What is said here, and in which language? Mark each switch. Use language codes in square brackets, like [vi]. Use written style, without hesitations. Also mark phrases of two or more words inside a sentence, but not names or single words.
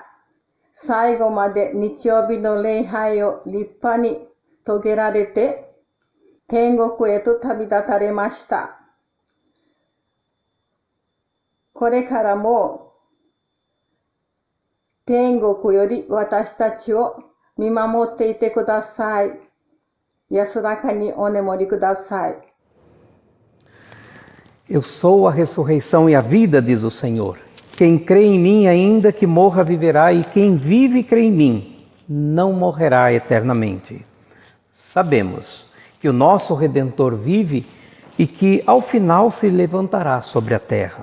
[ja] 最後まで日曜日の礼拝を立派に遂げられて、天国へと旅立たれました。これからも天国より私たちを見守っていてください。安らかにお眠りください。 [pt] Eu sou a ressurreição e a vida, diz o Senhor. Quem crê em mim, ainda que morra, viverá, e quem vive e crê em mim, não morrerá eternamente. Sabemos que o nosso Redentor vive e que ao final se levantará sobre a terra.